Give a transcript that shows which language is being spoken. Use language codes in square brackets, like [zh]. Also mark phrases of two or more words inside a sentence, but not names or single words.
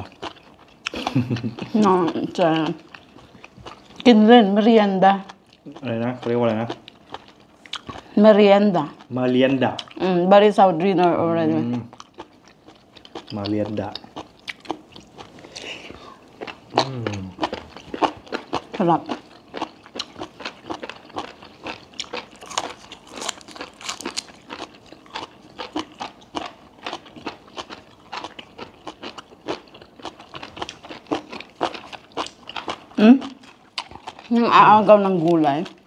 [tl] No, kinrin, merienda. [th] อะไรนะเขาเรียกว่าอะไรนะ [tl] Merienda. [th] มาเรียนดะ [en] But it's our dinner already. [th] มาเรียนดะ [tl] Sarap. Yung aagaw ng gulay.